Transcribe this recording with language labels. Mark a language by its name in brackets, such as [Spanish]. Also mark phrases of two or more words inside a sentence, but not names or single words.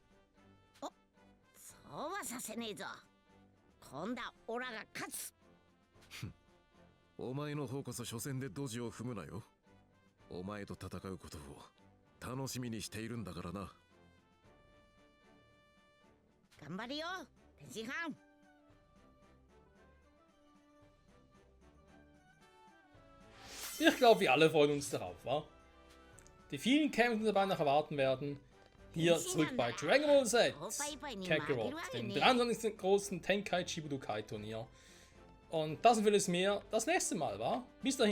[Japanese] そうはさせねえぞ。今度はオラが勝つ。お前の方こそ初戦でドジを踏むなよ。お前と戦うことを楽しみにしているんだからな。頑張るよ、天津飯。 [German] Ich glaube, wir alle freuen uns darauf, wa? Die vielen Kämpfe, die dabei noch erwarten werden. Hier zurück bei Dragon Ball Z Kakarot, dem 23. großen Tenkaichi Budokai Turnier. Und das und vieles mehr das nächste Mal, wa?